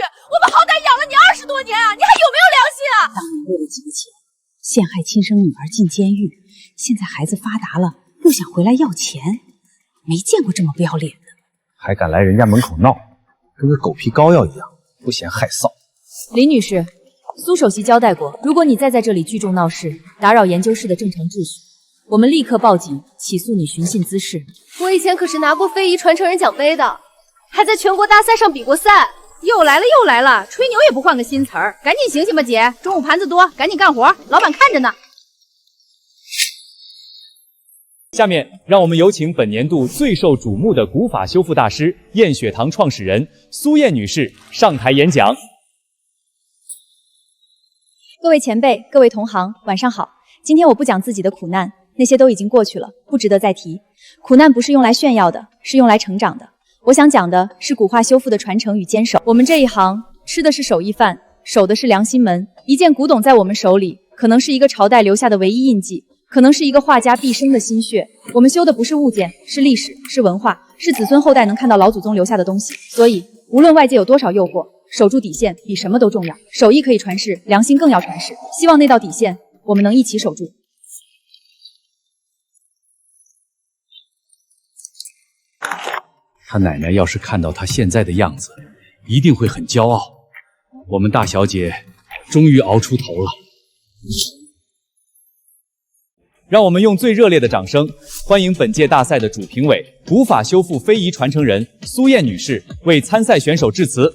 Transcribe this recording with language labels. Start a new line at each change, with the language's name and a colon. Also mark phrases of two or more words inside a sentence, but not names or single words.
Chinese: 我们好歹养了你20多年啊，你还有没有良心啊？当年为了几个钱，陷害亲生女儿进监狱，现在孩子发达了，又想回来要钱，没见过这么不要脸的。还敢来人家门口闹，跟个狗皮膏药一样，不嫌害臊。林女士，蘇首席交代過，如果你再在這裡聚眾鬧事，打擾研究室的正常秩序，我們立刻報警起訴你尋釁滋事。我以前可是拿過非遺傳承人獎盃的，還在全國大賽上比過賽。又來了，吹牛也不換個新詞兒，趕緊醒醒吧姐，中午盤子多，趕緊幹活，老闆看着呢。下面讓我們有請本年度最受矚目的古法修復大師燕雪堂創始人蘇燕女士上台演講。各位前輩，各位同行，晚上好。今天我不講自己的苦難，那些都已經過去了，不值得再提。苦難不是用來炫耀的，是用來成長的。我想講的是古畫修復的傳承與堅守。我們這一行吃的是手藝飯，守的是良心門。一件古董在我們手裡，可能是一個朝代留下的唯一印記，可能是一個畫家畢生的心血。我們修的不是物件，是歷史，是文化，是子孫後代能看到老祖宗留下的東西。所以，無論外界有多少誘惑，守住底線比什麼都重要。手藝可以傳世，良心更要傳世。希望那道底線，我們能一起守住。他奶奶要是看到他現在的樣子，一定會很驕傲。我們大小姐終於熬出頭了。讓我們用最熱烈的掌聲，歡迎本屆大賽的主評委、古法修復非遺傳承人蘇燕女士為參賽選手致辭。